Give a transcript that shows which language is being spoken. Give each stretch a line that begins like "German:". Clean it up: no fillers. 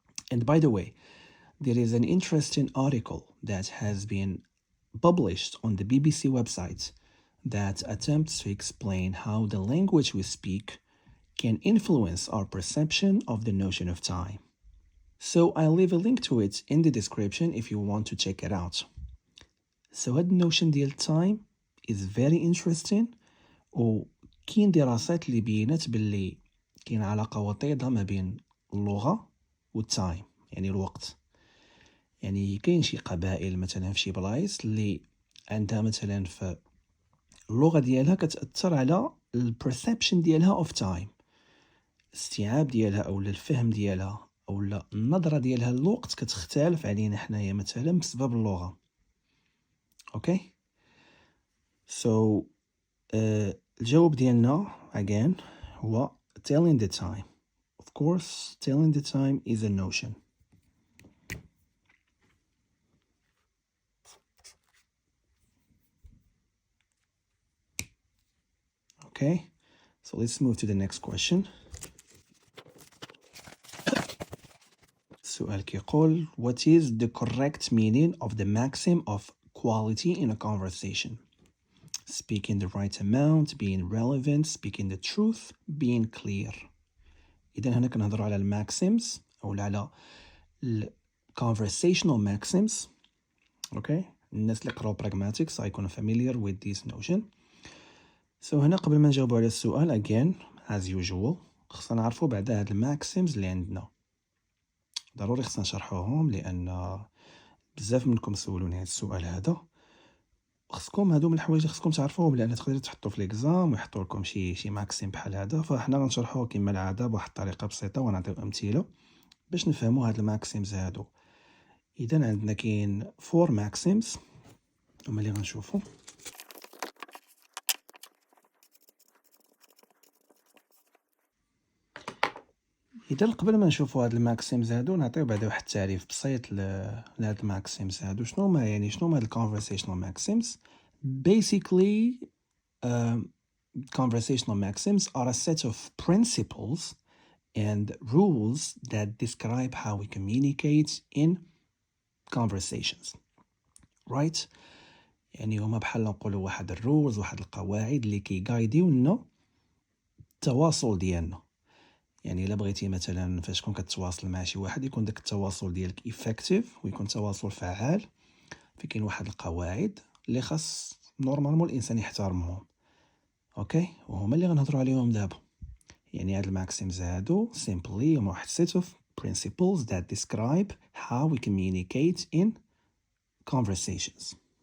English: And by the way, there is an interesting article that has been published on the BBC website that attempts to explain how the language we speak can influence our perception of the notion of time. So I'll leave a link to it in the description if you want to check it out.
Arabic: So هاد notion ديال time
English: is very interesting
Arabic: وكاين دراسات اللي بينات باللي كاين علاقة وطيدة ما بين اللغة والتايم يعني الوقت. يعني كاين شي قبائل مثلا في شي بلايص اللي عندها مثلا في اللغة ديالها كتأثر على البرسبشن ديالها
English: of time.
Arabic: الاستيعاب ديالها أو الفهم ديالها أو النظرة ديالها للوقت كتختلف علينا حنايا مثلا بسبب اللغة.
English: Okay?
Arabic: So الجواب ديالنا
English: again
Arabic: هو
English: telling the time. Of course, telling the time is a notion. Okay, so let's move to the next question.
Arabic: السؤال كيقول
English: what is the correct meaning of the maxim of quality in a conversation? Speaking the right amount, being relevant, speaking the truth, being clear.
Arabic: إذا هنا كنهضروا على الماكسيمز أو على conversational maxims. اوكي الناس اللي قراو pragmatics غيكونوا
English: familiar with this notion.
Arabic: So هنا قبل ما نجاوبوا على السؤال
English: again as usual
Arabic: خصنا نعرفوا بعد هاد الماكسيمز اللي عندنا ضروري خصنا نشرحوهم لان بزاف منكم سولوني هاد السؤال هذا. خصكم هادو من الحوايج اللي خصكم تعرفوهم لان تقدروا تحطوا في ليكزام ويحطوا لكم شي ماكسيم بحال هذا. فاحنا غنشرحوه كما العاده بواحد الطريقه بسيطه ونعطيو امثله باش نفهموا هاد الماكسيمز هادو. اذا عندنا كاين 4 ماكسيمز هما اللي غنشوفوا. اذا قبل ما نشوفوا هاد الماكسيمز هادو نعطيو بعدا واحد التعريف بسيط لهاد الماكسيمز هادو. شنو هما يعني شنو هما هاد الكونفرسيشنال ماكسيمز؟
English: basically conversational maxims are a set of principles and rules that describe how we communicate in conversations, right?
Arabic: يعني هما بحال نقولوا واحد الرولز واحد القواعد اللي كيغايديو لنا التواصل ديالنا. يعني الا بغيتي مثلا فاش تكون كتواصل مع شي واحد يكون داك التواصل ديالك effective ويكون تواصل فعال، فكاين واحد القواعد اللي خاص نورمالمون الانسان يحترمهم. اوكي وهما اللي غنهضروا عليهم دابا. يعني هاد الماكسيمز هادو simply هما واحد
English: set of principles that describe how we communicate in conversations.